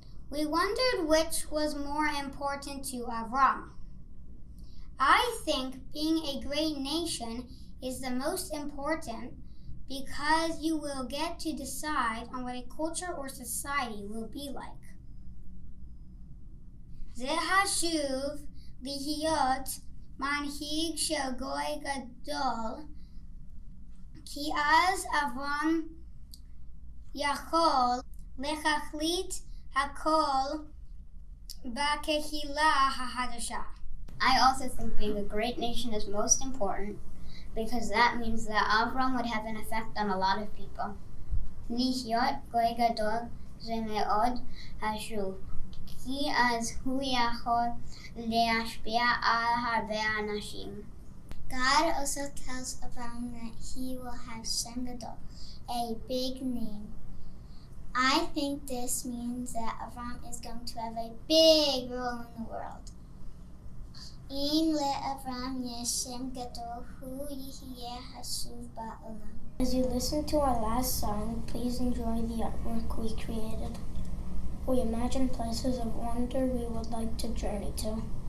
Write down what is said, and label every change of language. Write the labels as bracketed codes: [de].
[en] We wondered which was more important to Avram. I think being a great nation is the most important because you will get to decide on what a culture or society will be like. [he] זה חשוב להיות מנהיג של גוי גדול, כי אז אברהם יכול להחליט הכל בקהילה החדשה. [en] I also think being a great nation is most important because that means that Avram would have an effect on a lot of people. [he] להיות גוי גדול זה מאוד חשוב, כי אז הוא יכול להשפיע על הרבה אנשים. [en] God also tells Avram that he will have Shem Gadol, a big name. I think this means that Avram is going to have a big role in the world. [he] אם לאברהם יש שם גדול, הוא יהיה חשוב בעולם. [en] As you listen to our last song, please enjoy the artwork we created. We imagine places of wonder we would like to journey to.